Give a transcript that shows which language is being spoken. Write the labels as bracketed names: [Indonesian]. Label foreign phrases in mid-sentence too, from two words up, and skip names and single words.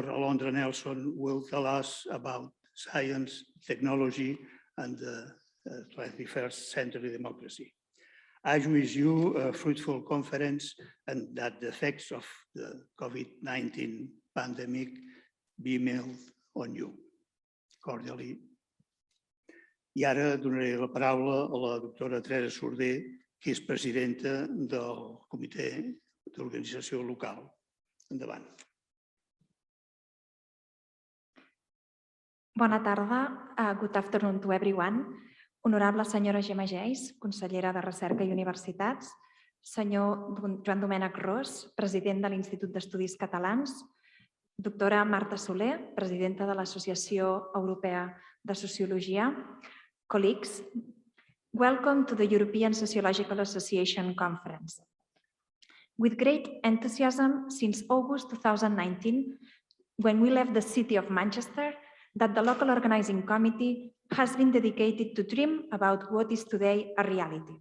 [English] Alondra Nelson will tell us about science, technology, and the 21st century democracy. I wish you a fruitful conference and that the effects of the COVID-19 pandemic be mild on you. Cordially. [Catalan] I ara donaré la paraula a la doctora Teresa Sordé, que és presidenta del comitè d'organització local. Endavant. Bona tarda. [English] Good afternoon to everyone. [Catalan] Honorable senyora Gemma Geis, consellera de Recerca i Universitats, senyor Joandomènec, president de l'Institut d'Estudis Catalans, doctora Marta Soler, presidenta de l'Associació Europea de Sociologia, [English] colleagues, welcome to the European Sociological Association Conference. With great enthusiasm since August 2019, when we left the city of Manchester, that the local organizing committee has been dedicated to dream about what is today a reality.